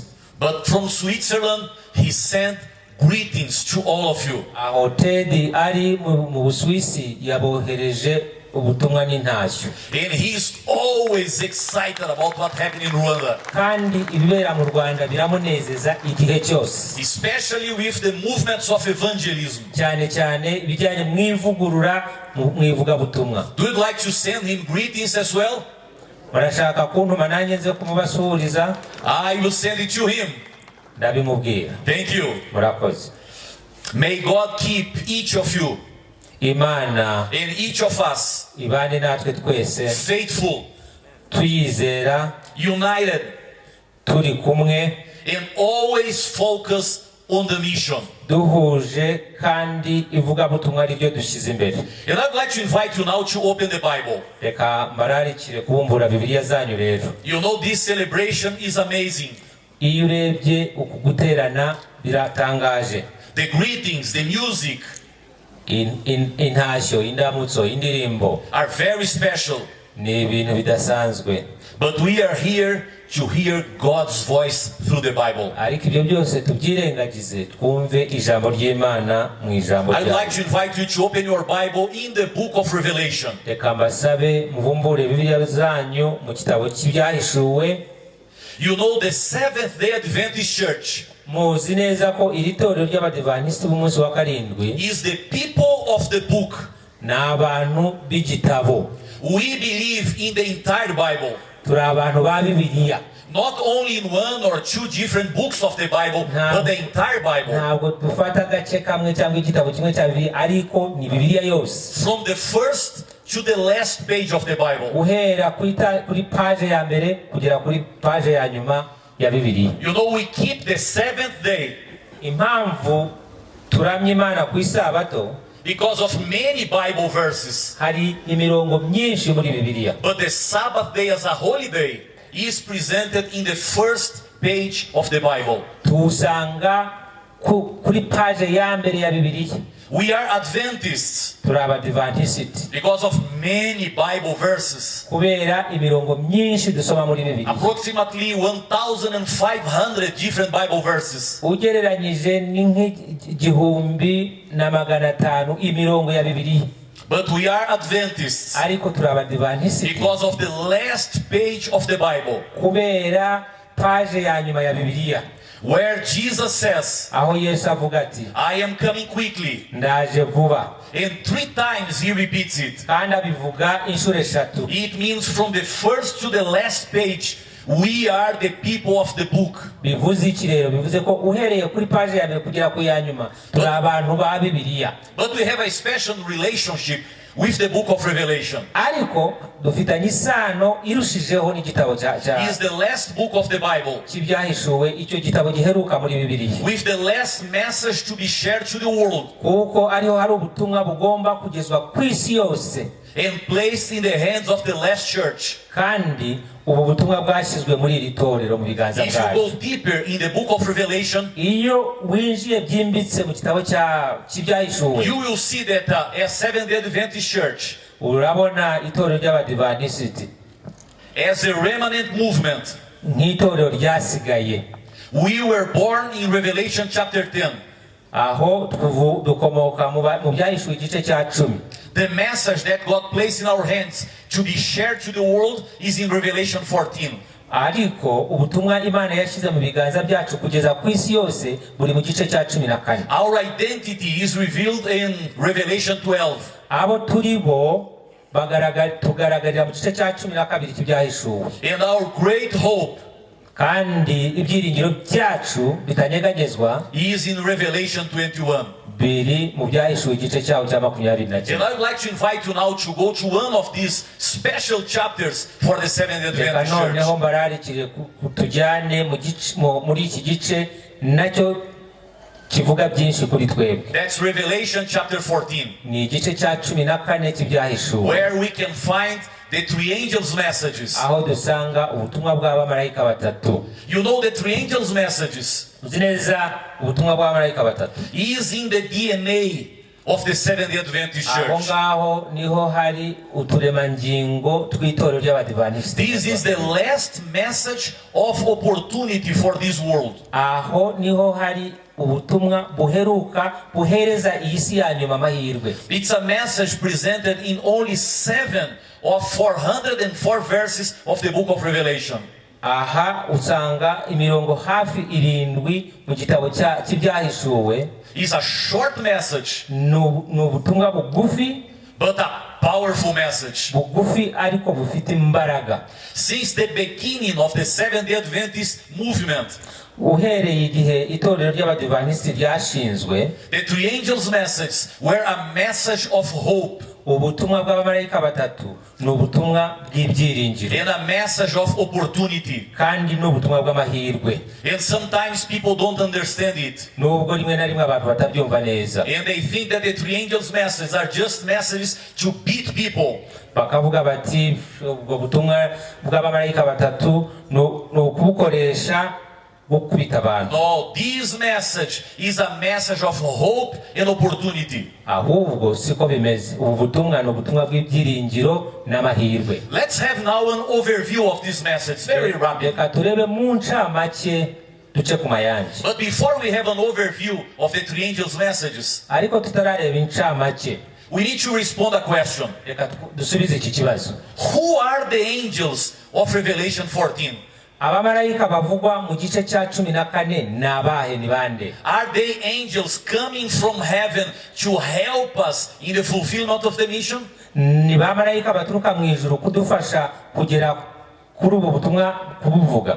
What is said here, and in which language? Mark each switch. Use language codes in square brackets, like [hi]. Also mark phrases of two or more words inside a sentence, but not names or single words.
[en] But from Switzerland he sent greetings to all of you. [rw] Aho Ted ari mu Busuwisi yabohereje ubutumwa n'intashyo. [en] And he is always excited about what happened in Rwanda. [rw] Kandi ibibera mu Rwanda biramunezeza igihe cyose. [en] Especially with the movements of evangelism. [rw] Cyane cyane bijyanye mu ivugurura mu ivugabutumwa. [en] Do you like to send him greetings as well? [rw] Barashaka kuntuma nanjye nze kumubasuhuriza. [en] I will send it to him. [rw] Ndabimubwira. [en] Thank you. [rw] Murakoze. [en] May God keep each of you. [rw] Imana [en] and each of us [rw] ibane natwe twese [en] faithful, [rw] tuyizera, [en] united, [rw] turi kumwe, [en] and always focus on the mission. [rw] Duhuje kandi ivugabutumwa ari byo dushyize imbere. [en] And I'd like to invite you now to open the Bible. [rw] Reka mbararikire kubumbura Bibiliya zanyu rero. [en] You know this celebration is amazing. [rw] iyo urebye uku guterana biratangaje. [en] The greetings, the music [rw] intashyo, indamutso, indirimbo [en] are very special. [rw] ni ibintu bidasanzwe. [en] But we are here to hear God's voice through the Bible. [rw] ariko ibyo byose tubyirengagize twumve ijambo ry'Imana mu ijambo [en] I'd [rw] ryayo. [en] like to invite you to open your Bible in the book of Revelation. [rw] Reka mbasabe mubumbure Bibiliya zanyu mu kitabo cy'ibyahishuwe. [en] You know, the Seventh-day Adventist Church [rw] muzi neza ko iri torero ry'Abadivantisiti b'umunsi wa karindwi [en] is the people of the book. [rw] ni abantu b'igitabo. [en] We believe in the entire Bible. [rw] turi abantu ba Bibiliya. [en] Not only in one or two different books of the Bible, but the entire Bible. [rw] ntabwo dufata agace kamwe cyangwa igitabo kimwe cya Bibiliya, ariko ni Bibiliya yose. [en] From the first to the last page of the Bible. [rw] guhera kuri page ya mbere kugera kuri page ya nyuma ya Bibiliya. [en] You know, we keep the seventh day [rw] impamvu turamya Imana ku isabato [en] because of many Bible verses. [rw] hari imirongo myinshi muri Bibiliya. [en] But the Sabbath day as a holy day is presented in the first page of the Bible. [rw] tuwusanga kuri page ya mbere ya Bibiliya. [en] We are Adventists [rw] turi Abadivantisiti [en] because of many Bible verses. [rw] kubera imirongo myinshi dusoma muri Bibiliya. [en] Approximately 1,500 different Bible verses. [rw] ugereranyije ni nk'igihumbi na 500 imirongo ya Bibiliya. [en] But we are Adventists [rw] ariko turi Abadivantisiti [en] because of the last page of the Bible, [rw] kubera page ya nyuma ya Bibiliya, [en] where Jesus says, [rw] aho Yesu avuga ati [en] I am coming quickly. [rw] ndaje vuba, [en] And 3 times he repeats it. [rw] kandi abivuga inshuro 3. [en] It means from the first to the last page, we are the people of the book. [rw] bivuze iki rero? bivuze ko uhereye kuri page ya mbere kugera ku ya nyuma turi abantu ba Bibiliya. [en] But we have a special relationship with the book of Revelation. [rw] ariko dufitanye isano irushijeho n'igitabo [en] It is the last book of the Bible, [rw] cy'ibyahishuwe, icyo gitabo giheruka muri Bibiliya, [en] with the last message to be shared to the world [rw] kuko ariho hari ubutumwa bugomba kugezwa ku isi yose, [en] and placed in the hands of the last church. [rw] kandi ubu butumwa bwashyizwe muri iri torero mu biganza [en] If you [rw] bwayo. [en] go deeper in the book of Revelation, [rw] iyo winjiye byimbitse mu gitabo cy'ibyahishuwe, [en] you will see that as Seventh-day Adventist Church, [rw] urabona itorero ry'Abadivantisiti [en] as a remnant movement, [rw] nk'itorero ryasigaye. [en] we were born in Revelation chapter 10. [rw] aho dukomoka mu byahishuwe igice cya 10. [en] The message that God placed in our hands to be shared to the world is in Revelation 14. [rw] ariko ubutumwa Imana yashyize mu biganza byacu kugeza ku isi yose buri mu gice cya 14. [en] Our identity is revealed in Revelation 12. [rw] abo turi bo tugaragarira mu gice cya 12 cy'ibyahishuwe, [en] And our great hope [rw] kandi ibyiringiro byacu bitanyeganyezwa [en] is in Revelation 21. [rw] biri mu byahishuwe igice cyaho cya 21. [en] And I would like to invite you now to go to one of these special chapters for the Seventh-day [rw] reka [en] Adventist [rw] noneho [en] Church. [rw] mbararikire tujyane muri iki gice nacyo kivuga byinshi kuri twebwe. [en] That's Revelation chapter 14, [rw] ni igice cya 14 cy'ibyahishuwe, [en] where we can find the 3 angels' messages. [rw] aho dusanga ubutumwa bw'abamarayika batatu. [en] You know, the 3 angels' messages [rw] uzi neza ubutumwa bw'abamarayika batatu [en] is in the DNA of the Seventh-day Adventist [rw] aho [en] Church. [rw] ngaho niho hari uturemangingo tw'itorero ry'Abadivantisiti. [en] This is the last message of opportunity for this world. [rw] aho niho hari ubutumwa buheruka buhereza iyi si ya nyuma amahirwe. [en] It's a message presented in only 7 of 404 verses of the book of Revelation. [rw] aha usanga imirongo hafi 7 mu gitabo cy'ibyahishuwe. [en] It's a short message, [rw] ni ubutumwa bugufi, [en] but a powerful message. [rw] bugufi ariko bufite imbaraga. [en] Since the beginning of the Seventh-day Adventist movement, [rw] uhereye igihe itorero ry'Abadivantisiti ryashinzwe, [en] the 3 angels' messages were a message of hope [rw] ubutumwa bw'abamarayika batatu ni ubutumwa bw'ibyiringiro, [en] and a message of opportunity. [rw] kandi ni ubutumwa bw'amahirwe. [en] And sometimes people don't understand it. [rw] nubwo rimwe na rimwe abantu batabyumva neza, [en] And they think that the 3 angels' messages are just messages to beat people. [rw] bakavuga bati ubwo butumwa bw'abamarayika batatu ni ukubukoresha gukubita abantu. [en] No, this message is a message of hope and opportunity. [rw] Ahubwo siko bimeze. Ubu butumwa ni ubutumwa bw'ibyiringiro n'amahirwe. [en] Let's have now an overview of this message, very rapid. [rw] Reka turebe mu ncamake duce ku mayange. [en] But before we have an overview of the three angels' messages, [rw] Ariko tutarareba incamake, [en] we need to respond a question. [rw] reka dusubize iki kibazo. [en] Who are the angels of Revelation 14? [rw] Abamarayika bavugwa mu gice cya 14 ni abahe, ni bande? [en] Are they angels coming from heaven to help us in the fulfillment of the mission? [rw] Ni bamarayika baturuka mu ijuru kudufasha kugera kuri ubu butumwa kubuvuga.